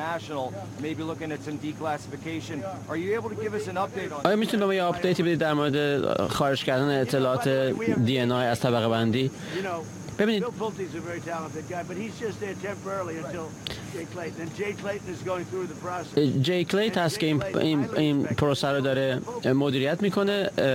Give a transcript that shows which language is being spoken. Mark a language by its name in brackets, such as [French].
[English] Maybe looking at some declassification. Are you able to give us an update on? [Persian] آیا میتونید به ما یه آپدیتی بدید در مورد خارج کردن اطلاعات DNI از طبقه بندی؟ ببینید. [English] Bill Pulte is a very talented guy, but he's just there temporarily until Jay Clayton. And Jay Clayton is going through the process. [Persian] Jay Clayton است که این پروسه رو داره مدیریت میکنه.